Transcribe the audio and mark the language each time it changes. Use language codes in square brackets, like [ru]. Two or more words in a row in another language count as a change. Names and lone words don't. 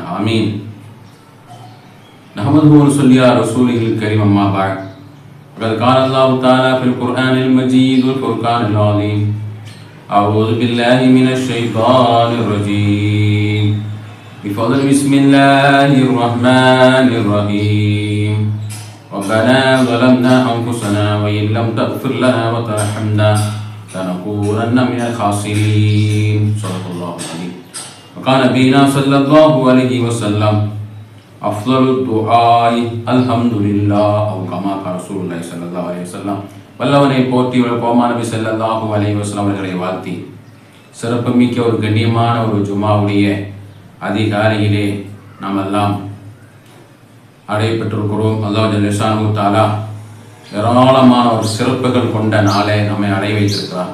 [ar] آمين. نحمده ونصلي على رسوله الكريم. أما بعد. فقد قال الله تعالى في القرآن المجيد والفرقان العظيم. أعوذ بالله من الشيطان الرجيم. بفضل بسم الله الرحمن الرحيم. ربنا ظلمنا أنفسنا وإن لم تغفر لنا وترحمنا لنكونن من الخاسرين. صدق الله العظيم. وقال نبينا صلى الله عليه وسلم أفضل الدعاء الحمد لله أو كما قال رسول الله صلى الله عليه وسلم. [ta] வல்லவனை போற்றி கோமா நபி [ar] صلى الله عليه وسلم [ta] அவர்களை வாழ்த்தி சிறப்புமிக்க ஒரு கண்ணியமான ஒரு ஜுமாவுடைய அதிகாலையிலே நாம் எல்லாம் அடையப்பட்டிருக்கிறோம். அல்லாஹ் [ar] جل شأنه تعالى [ta] ஏராளமான ஒரு சிறப்புகள் கொண்ட நாளை நம்மை அடைய வைத்திருக்கிறார்.